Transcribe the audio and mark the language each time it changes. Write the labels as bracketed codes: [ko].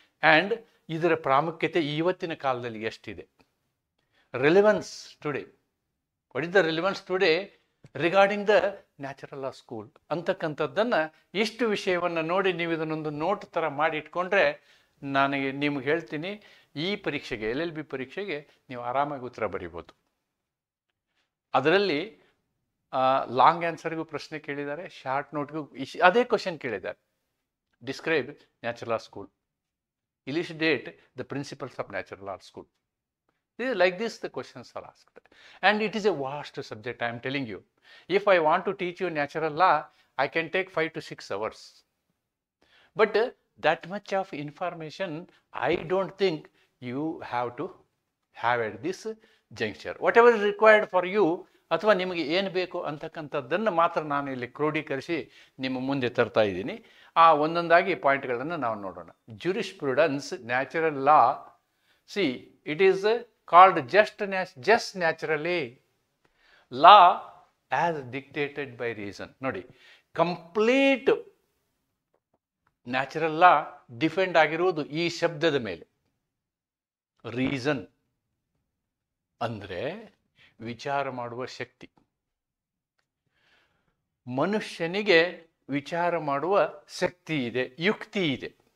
[kn] And ಇದರ ಪ್ರಾಮುಖ್ಯತೆ ಇವತ್ತಿನ ಕಾಲದಲ್ಲಿ ಎಷ್ಟಿದೆ, [en] relevance today, what is the relevance today regarding the natural law school [kn] ಅಂತಕ್ಕಂಥದ್ದನ್ನು, ಇಷ್ಟು ವಿಷಯವನ್ನು ನೋಡಿ ನೀವು ಇದನ್ನೊಂದು ನೋಟ್ ಥರ ಮಾಡಿ ಇಟ್ಕೊಂಡ್ರೆ ನನಗೆ ನಿಮ್ಗೆ ಹೇಳ್ತೀನಿ, ಈ ಪರೀಕ್ಷೆಗೆ LLB ಪರೀಕ್ಷೆಗೆ ನೀವು ಆರಾಮಾಗಿ ಉತ್ತರ ಬರೀಬೋದು. ಅದರಲ್ಲಿ ಲಾಂಗ್ ಆನ್ಸರ್ಗೂ ಪ್ರಶ್ನೆ ಕೇಳಿದ್ದಾರೆ, ಶಾರ್ಟ್ ನೋಟ್ಗೂ ಅದೇ ಕ್ವಶನ್ ಕೇಳಿದ್ದಾರೆ. [en] Describe natural law school, elucidate the principles of natural law school. Like this the questions are asked, and it is a vast subject. I am telling you, if I want to teach you natural law, I can take 5 to 6 hours, but that much of information I don't think you have to have at this juncture. Whatever is required for you, [kn] ಅಥವಾ ನಿಮಗೆ ಏನು ಬೇಕು ಅಂತಕ್ಕಂಥದ್ದನ್ನು ಮಾತ್ರ ನಾನು ಇಲ್ಲಿ ಕ್ರೋಢೀಕರಿಸಿ ನಿಮ್ಮ ಮುಂದೆ ತರ್ತಾ ಇದ್ದೀನಿ. ಆ ಒಂದೊಂದಾಗಿ ಪಾಯಿಂಟ್ಗಳನ್ನು ನಾವು ನೋಡೋಣ. ಜ್ಯೂರಿಸ್ಪ್ರುಡೆನ್ಸ್, natural law. [en] See, it is called just naturally, law as dictated by reason. [kn] ನೋಡಿ, ಕಂಪ್ಲೀಟ್ ನ್ಯಾಚುರಲ್ ಲಾ ಡಿಪೆಂಡ್ ಆಗಿರುವುದು ಈ ಶಬ್ದದ ಮೇಲೆ. ರೀಸನ್ ಅಂದರೆ ವಿಚಾರ ಮಾಡುವ ಶಕ್ತಿ. ಮನುಷ್ಯನಿಗೆ ವಿಚಾರ ಮಾಡುವ ಶಕ್ತಿ ಇದೆ, ಯುಕ್ತಿ ಇದೆ.